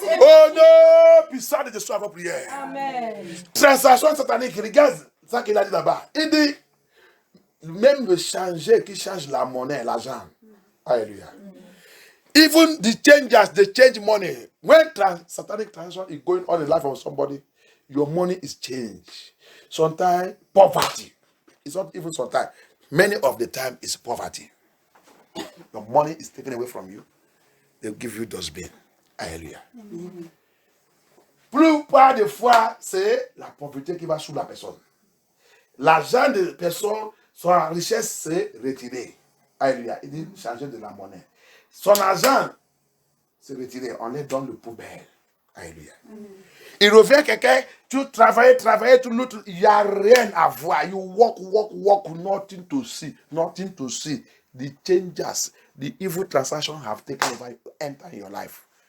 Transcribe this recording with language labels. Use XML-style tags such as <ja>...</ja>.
<fr>Oh non, puissant de Dieu, votre prière. Amen. Transaction satanique, regarde ça qu'il a dit là-bas. Il dit, même le changer qui change la monnaie, l'argent. Alléluia.</fr> <en>Even the changers, they change money. When satanic transaction is going on in the life of somebody, your money is changed. Sometimes poverty. It's not even sometimes. Many of the time it's poverty. Your money is taken away from you. They'll give you dustbin. Alléluia.</en> <fr>Plupart des fois, c'est la pauvreté qui va sous la personne. L'argent de personne, son richesse s'est retirée. Alléluia. Il dit changer de la monnaie. Son argent s'est retiré. On les donne le poubelle. Alléluia. Il revient quelqu'un, tu travailles, tout l'autre, il n'y a rien à voir.</fr> <en>You walk, nothing to see. Nothing to see. The changes, the evil transactions have taken over, enter your life.</en>